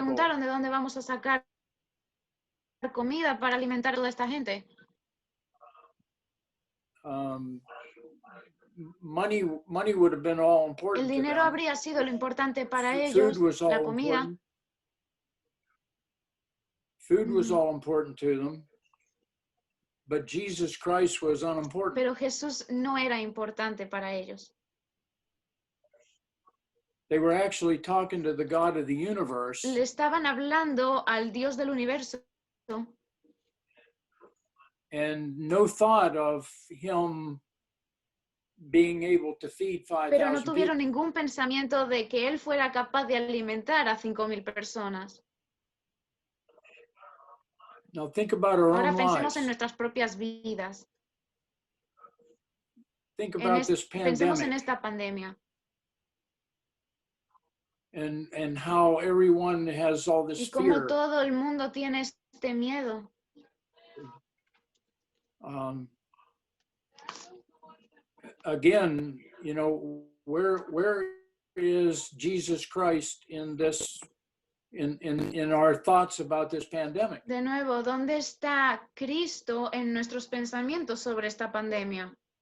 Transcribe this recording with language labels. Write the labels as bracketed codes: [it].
[es] preguntaron, ¿de dónde vamos a sacar comida para alimentar a toda esta gente? [en] Money would have been all important. [es] El dinero [en] to them. [es] habría sido lo importante para [en] Food [es] ellos, [en] was all [es] la comida. [en] important. Food was all important to them. But Jesus Christ was unimportant. [es] Pero Jesús no era importante para ellos. [en] They were actually talking to the God of the universe. [es] Le estaban hablando al Dios del universo. [en] And no thought of him being able to feed 5,000 [es] Pero no tuvieron [en] people. [es] ningún pensamiento de que él fuera capaz de alimentar a 5,000 personas. [en] Now think about our [es] Ahora [en] own [es] pensemos [en] lives. [es] en nuestras propias vidas. [en] Think about this [es] Pensemos en [en] pandemic [es] esta pandemia. [en] and how everyone has all this [es] Y cómo [en] fear. [es] todo el mundo tiene este miedo. [en] Again, you know, where is Jesus Christ in this, in our thoughts about this pandemic? [es] De nuevo, ¿dónde está Cristo en nuestros pensamientos sobre esta pandemia?